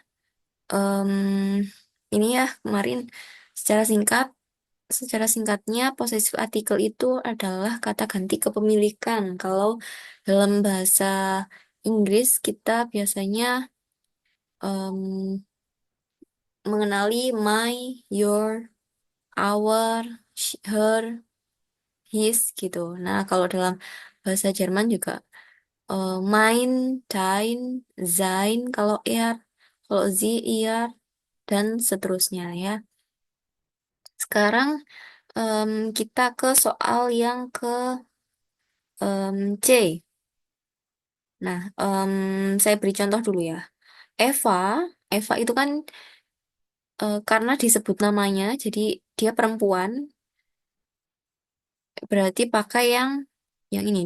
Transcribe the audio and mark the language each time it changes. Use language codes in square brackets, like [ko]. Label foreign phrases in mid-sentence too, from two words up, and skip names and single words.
[id] Ini ya, kemarin secara singkat. Secara singkatnya, [en] possessive article [id] itu adalah kata ganti kepemilikan. Kalau dalam bahasa Inggris, kita biasanya em, mengenali [en] my, your, our, her, his [id] gitu. Nah, kalau dalam bahasa Jerman juga [de] mein, dein, sein, [id] kalau er, kalau [de] sie, ihr, [id] dan seterusnya ya. Sekarang kita ke soal yang ke C. Nah, saya beri contoh dulu ya. Eva, Eva itu kan karena disebut namanya, jadi dia perempuan, berarti pakai yang ini.